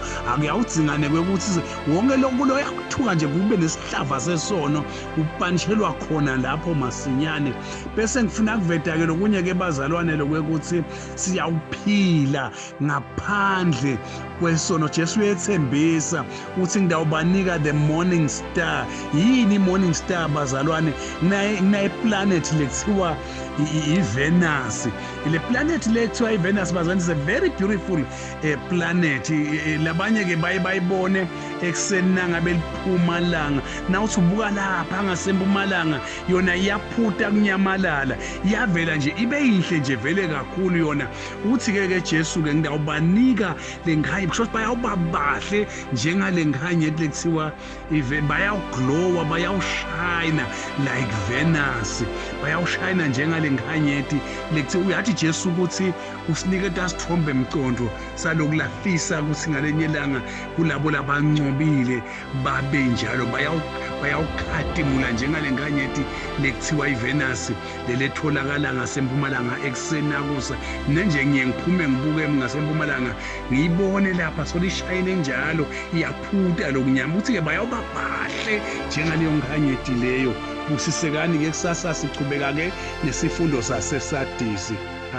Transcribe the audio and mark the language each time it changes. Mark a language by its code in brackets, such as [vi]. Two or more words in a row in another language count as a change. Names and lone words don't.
[ss] Akuyawudzingane kwekuthi wonke lokulo yakuthuka nje kube nesihlava sesono upanshelwa khona lapho masinyane. Bese ngifuna kuveta ke lokunye ke bazalwane lokwekuthi siyawuphila ngaphandle kwesono. Jesu uyethembisa uthi ngidawubanika [en] the morning star. [ss] Yini [en] morning star [ss] bazalwane? Nayi planet lekuthiwa iVenus. Le planet lekuthiwa iVenus bazalwane [en] is a very very beautiful planet. [ss] Labanye ke bayibone ekuseni nangabe liphuma langa, nawuthi ubuka lapha ngasempumalanga yona iyaphutha kunyamalala, iyavela nje ibe yinhle nje vele kakhulu yona. Uthi ke Jesu ke ngiyawubanika lenkhanye because bayawuba bahle njengale nkhanye lekuthiwa bayawuglowa, bayawushayina like Venus, bayawushayina njengale nkhanyeti lekuthiwa uyathi Jesu ukuthi usiniketa sithombe emcondo salokulafisa ukuthi ngalenye ilanga kulabo labancobile babe njalo bayawukhatimula njengale nkhanyeti lekuthiwa iVenus leletholakala ngasempumalanga ekuseni nakusa. Nenje ngiye ngiphume ngibuke ngasempumalanga ngiyibone lapha solishayine njalo iyaphutha lokunyama. Uthi ke bayawuba bahle njengaleyo nkhanyeti leyo. Busisekani ke kusasa sichubeka ke nesifundo saseSadisi.